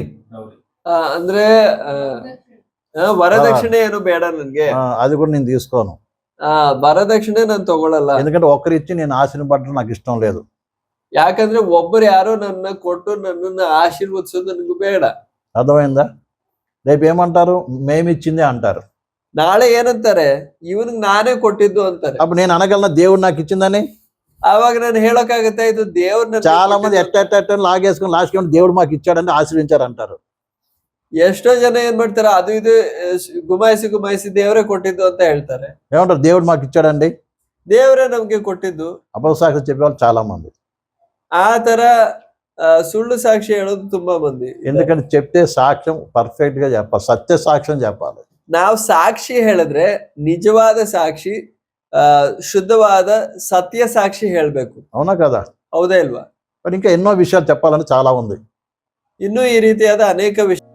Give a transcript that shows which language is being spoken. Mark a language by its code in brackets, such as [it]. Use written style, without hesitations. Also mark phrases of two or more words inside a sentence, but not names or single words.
[kn] ಅಂದ್ರೆ ವರದಕ್ಷಿಣೆ ಏನು ಬೇಡ ನನ್ಗೆ, [te] అది కూడా నేను తీసుకోను. [kn] ವರದಕ್ಷಿಣೆ ನಾನು ತಗೊಳಲ್ಲ. [te] ఎందుకంటే ఒకరిచ్చి నేను ఆశీర్వదించడం నాకు ఇష్టం లేదు. [kn] ಯಾಕಂದ್ರೆ ಒಬ್ಬರು ಯಾರೋ ನನ್ನ ಕೊಟ್ಟು ನನ್ನನ್ನು ಆಶೀರ್ವದಿಸೋದು ನನಗೂ ಬೇಡ. [te] అర్థమైందా? రేపు ఏమంటారు? మేమిచ్చిందే అంటారు. [kn] ನಾಳೆ ಏನಂತಾರೆ? ಇವನಿಗೆ ನಾನೇ ಕೊಟ್ಟಿದ್ದು ಅಂತಾರೆ. [te] అప్పుడు నేను అనగలన దేవుడు నాకు ఇచ్చిందని? [kn] ಆವಾಗ ನಾನು ಹೇಳಕ್ಕಾಗತ್ತಾ ಇದು ದೇವ್ರನ್ನ? [te] చాలా మంది ఎట్ట లాగేసుకుని లాస్ట్ దేవుడు మాకు ఇచ్చాడని ఆశీర్వించారు అంటారు. [kn] ಎಷ್ಟೋ ಜನ ಏನ್ ಮಾಡ್ತಾರೆ, ಅದು ಇದು ಗುಮಾಯಿಸಿ ದೇವರೇ ಕೊಟ್ಟಿದ್ದು ಅಂತ ಹೇಳ್ತಾರೆ. [te] ఏమంటారు? దేవుడు మాకు ఇచ్చాడండి, [kn] ದೇವರೇ ನಮ್ಗೆ ಕೊಟ್ಟಿದ್ದು. [te] అపసాక్షి చెప్పేవాళ్ళు చాలా మంది. [kn] ಆ ತರ ಸುಳ್ಳು ಸಾಕ್ಷಿ ಹೇಳೋದು ತುಂಬಾ ಮಂದಿ. [te] ఎందుకంటే చెప్తే సాక్ష్యం పర్ఫెక్ట్ గా చెప్పాలి, సత్య సాక్ష్యం చెప్పాలి. [kn] ನಾವು ಸಾಕ್ಷಿ ಹೇಳಿದ್ರೆ ನಿಜವಾದ ಸಾಕ್ಷಿ, ಶುದ್ಧವಾದ ಸತ್ಯ ಸಾಕ್ಷಿ ಹೇಳ್ಬೇಕು. [te] అవునా కదా? [kn] ಹೌದಾ ಇಲ್ವಾ? [te] మరి ఇంకా ఎన్నో విషయాలు చెప్పాలని చాలా ఉంది. [kn] ಇನ್ನೂ ಈ ರೀತಿಯಾದ ಅನೇಕ